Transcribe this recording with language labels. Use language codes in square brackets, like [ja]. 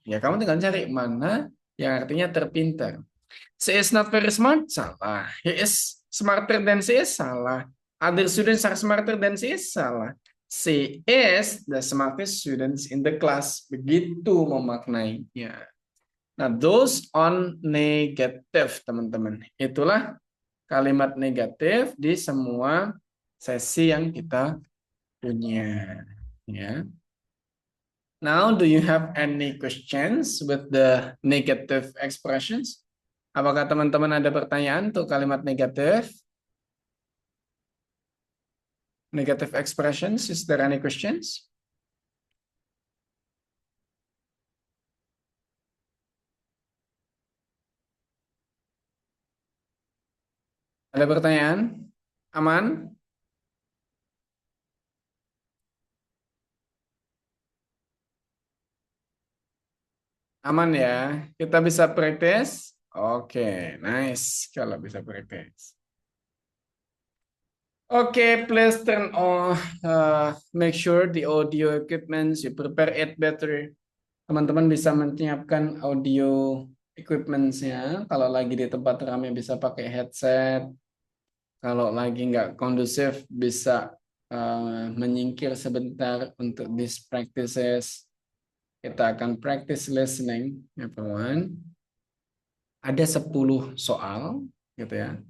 [id] Ya kamu tinggal cari mana yang artinya terpintar. [en] She is not very smart, [id] salah. [en] He is smarter than she is, salah. Other students are smarter than she is, [id] salah. [en] She is the smartest students in the class. [id] Begitu memaknainya. Nah, [en] those on negative, [id] teman-teman. Itulah kalimat negatif di semua sesi yang kita punya. Ya. [en] Now, do you have any questions with the negative expressions? [id] Apakah teman-teman ada pertanyaan untuk kalimat negatif? [en] Negative expressions, is there any questions? [id] Ada pertanyaan? Aman? Aman ya? Kita bisa praktis? Oke, nice kalau bisa praktis. [en] Oke, please turn on, make sure the audio equipment, you prepare it better. [id] Teman-teman bisa menyiapkan audio equipment-nya. Kalau lagi di tempat ramai bisa pakai headset. Kalau lagi nggak kondusif bisa menyingkir sebentar untuk [en] these practices. [id] Kita akan [en] practice listening, everyone. [id] Ada 10 soal, gitu ya.